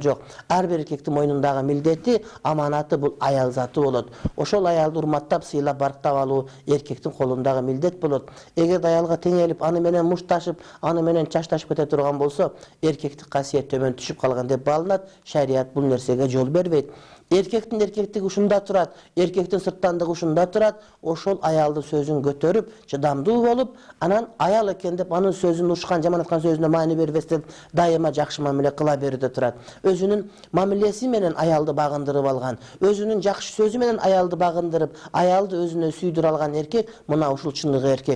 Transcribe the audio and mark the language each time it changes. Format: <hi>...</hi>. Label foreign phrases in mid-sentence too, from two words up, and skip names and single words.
<ky>Жок, ар бир эркектин мойнундагы милдети, аманаты бул аял заты болот. Ошол аялды урматтап, сыйлап, барктап алуу эркектин колундагы милдет болот. Эгер аялга теңелип, аны менен мушташып, аны менен чашташып кете турган болсо, эркектик касиет төмөн түшүп калган деп баалынат. Шарият бул нерсеге жол бербейт. Эркектин эркектиги ушунда турат, эркектин сырттандыгы ушунда турат. Ошол аялдын сөзүн көтөрүп, чыдамдуу болуп, анан аял экен деп анын сөзүн ушкан, жаман айткан сөзүнө маани бербестен дайыма жакшы мамиле кыла берүүтө турат. Өзүнүн мамилеси менен аялды багындырып алган, өзүнүн жакшы сөзү менен аялды багындырып, аялды өзүнө сүйдүрө алган эркек мына ушул чындыгы эркек.</ky>